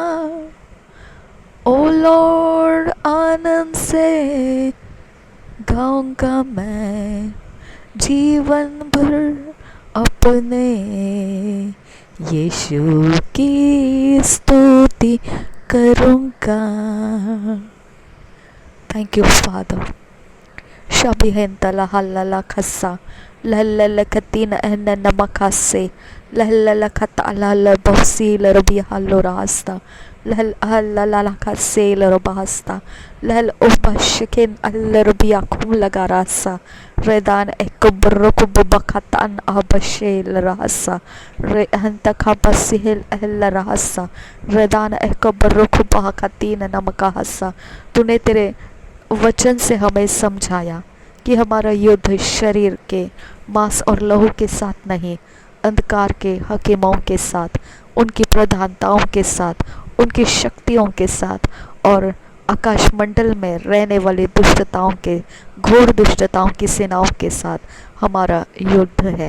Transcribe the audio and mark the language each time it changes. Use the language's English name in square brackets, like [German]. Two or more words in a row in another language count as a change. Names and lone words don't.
[English] O Lord [Hindi] आनंद से गाऊँगा मैं जीवन भर अपने यीशु की स्तुति करूँगा। [English] thank you Father. Shabihentala halala khassa lalla katina enna namakase lalla kata alala bosi larubi halorasta lal halala kase larobasta lal ubashikin alarubi akum lagarasa redan ekubrakubakatan abashe larasa re hanta kabasihil larasa redan ekubrakubakatina namakahasa। [Hindi] तूने तेरे वचन से हमें समझाया कि हमारा युद्ध शरीर के मांस और लहू के साथ नहीं, अंधकार के हकीमों के साथ, उनकी प्रधानताओं के साथ, उनकी शक्तियों के साथ और आकाशमंडल में रहने वाली दुष्टताओं के, घोर दुष्टताओं की सेनाओं के साथ हमारा युद्ध है।